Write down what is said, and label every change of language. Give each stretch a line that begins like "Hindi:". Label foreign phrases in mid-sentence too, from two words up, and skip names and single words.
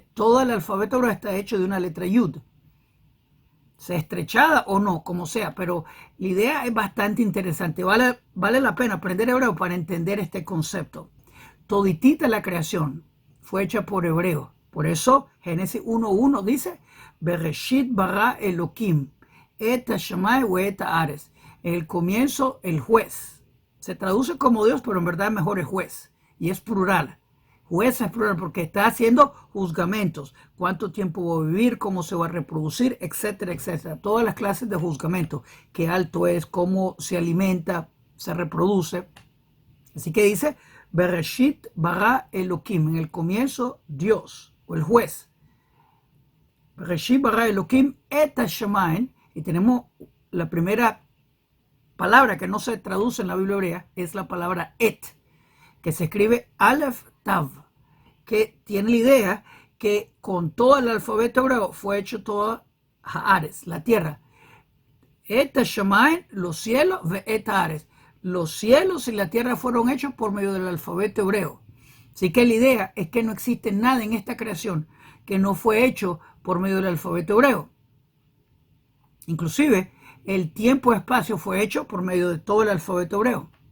Spanish: Todo el alfabeto hebreo está hecho de una letra Yud. Sea estrechada o no, como sea, pero la idea es bastante interesante. Vale la pena aprender hebreo para entender este concepto. Toditita la creación fue hecha por hebreo. Por eso Génesis 1:1 dice,
Hebrew: בראשית ברא אלוהים, את השמים ואת הארץ.
Spanish: En el comienzo, el juez. Se traduce como Dios, pero en verdad mejor es juez. Y es plural. Juez es plural porque está haciendo juzgamentos. Cuánto tiempo va a vivir, cómo se va a reproducir, etcétera, etcétera. Todas las clases de juzgamento. Qué alto es, cómo se alimenta, se reproduce. Así que dice,
Hebrew: בראשית ברא אלוהים.
Spanish: En el comienzo, Dios o el juez.
Hebrew: בראשית ברא אלוהים את השמים.
Spanish: Y tenemos la primera palabra que no se traduce en la Biblia hebrea, es la palabra et, que se escribe Aleph Tav, que tiene la idea que con todo el alfabeto hebreo fue hecho toda Haaretz, la tierra.
Hebrew: את השמים,
Spanish: los cielos,
Hebrew: ואת הארץ.
Spanish: Los cielos y la tierra fueron hechos por medio del alfabeto hebreo. Así que la idea es que no existe nada en esta creación que no fue hecho por medio del alfabeto hebreo. Inclusive, el tiempo-espacio fue hecho por medio de todo el alfabeto hebreo.